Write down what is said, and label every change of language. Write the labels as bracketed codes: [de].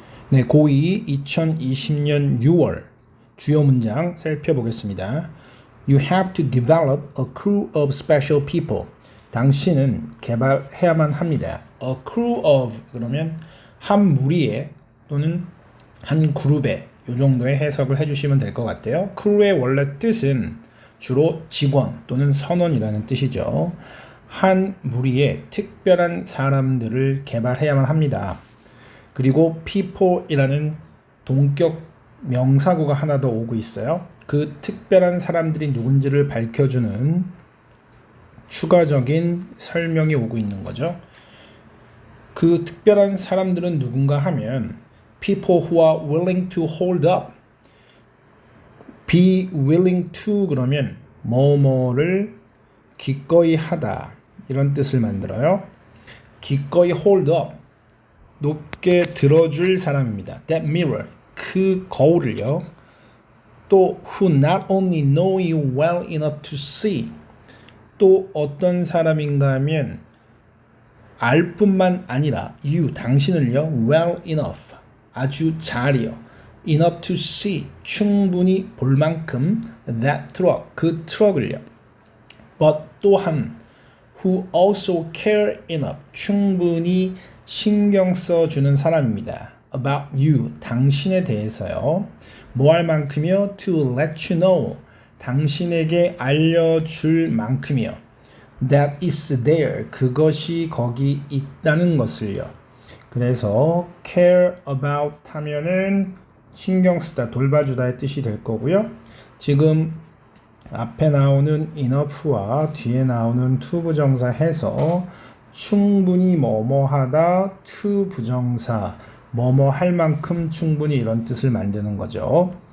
[ko] 네, 고2 2020년 6월 주요 문장 살펴보겠습니다. [en] You have to develop a crew of special people. [ko] 당신은 개발해야만 합니다. [en] A crew of [ko] 그러면 한 무리의 또는 한 그룹의 이 정도의 해석을 해주시면 될 것 같아요. crew의 원래 뜻은 주로 직원 또는 선원이라는 뜻이죠. 한 무리의 특별한 사람들을 개발해야만 합니다. 그리고 people이라는 동격 명사구가 하나 더 오고 있어요. 그 특별한 사람들이 누군지를 밝혀주는 추가적인 설명이 오고 있는 거죠. 그 특별한 사람들은 누군가 하면 [en] people who are willing to hold up. be willing to [ko] 그러면 뭐뭐를 기꺼이 하다 이런 뜻을 만들어요. 기꺼이 [en] hold up [ko] 높게 들어줄 사람입니다. [en] That mirror, [ko] 그 거울을요. [en] 또 who not only know you well enough to see, [ko] 또 어떤 사람인가 하면 알 뿐만 아니라 [en] you, [ko] 당신을요. [en] well enough, [ko] 아주 잘이요. [en] enough to see, [ko] 충분히 볼 만큼 [en] that truck, [ko] 그 트럭을요. [en] but 또한 who also care enough, [ko] 충분히 신경 써주는 사람입니다. [en] about you, [ko] 당신에 대해서요. 뭐 할 만큼이요? [en] to let you know, [ko] 당신에게 알려줄 만큼이요. [en] that is there, [ko] 그것이 거기 있다는 것을요. 그래서 care about 하면은 신경 쓰다, 돌봐주다의 뜻이 될 거고요. 지금 앞에 나오는 enough와 뒤에 나오는 to 부정사 해서 충분히 뭐뭐하다 to 부정사 뭐뭐 할 만큼 충분히 이런 뜻을 만드는 거죠.